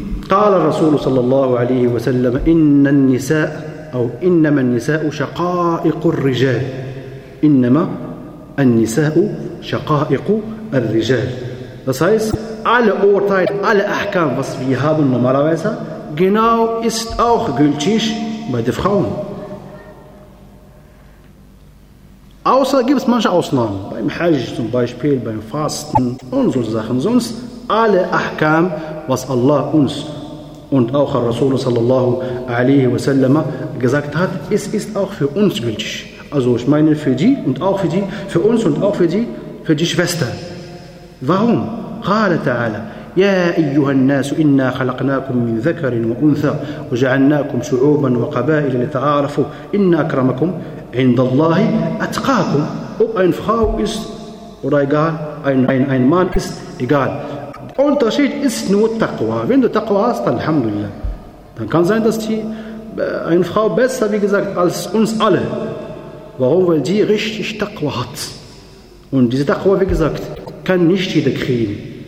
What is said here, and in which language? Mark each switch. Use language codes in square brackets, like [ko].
[ar] قال الرسول صلى الله عليه وسلم إن النساء أو إنما النساء شقائق الرجال إنما النساء شقائق الرجال. [de] Das heißt, alle Urteile, alle Ahkam, was wir haben normalerweise, genau ist auch gültig bei den Frauen. Außer gibt es manche Ausnahmen, beim Hajj zum Beispiel, beim Fasten und so Sachen. Sonst alle Ahkam, was Allah uns und auch Rasul sallallahu alaihi wa sallam gesagt hat, es ist auch für uns gültig. Also ich meine für die und auch für die, für uns und auch für die Schwester. Warum? [ar] قال تعالى يا أيها الناس إنا خلقناكم من ذكر وأنثى وجعلناكم شعوبا وقبائل لتعارفوا إن أكرمكم عند الله أتقاكم. [de] Ob ein Frau ist oder egal, ein Mann ist egal. Unterschied ist nur Taqwa. Wenn du Taqwa hast, dann Alhamdulillah. Dann kann sein, dass die eine Frau besser, wie gesagt, als uns alle. Warum? Weil die richtig Taqwa hat. Und diese Taqwa, wie gesagt, kann nicht jeder kriegen.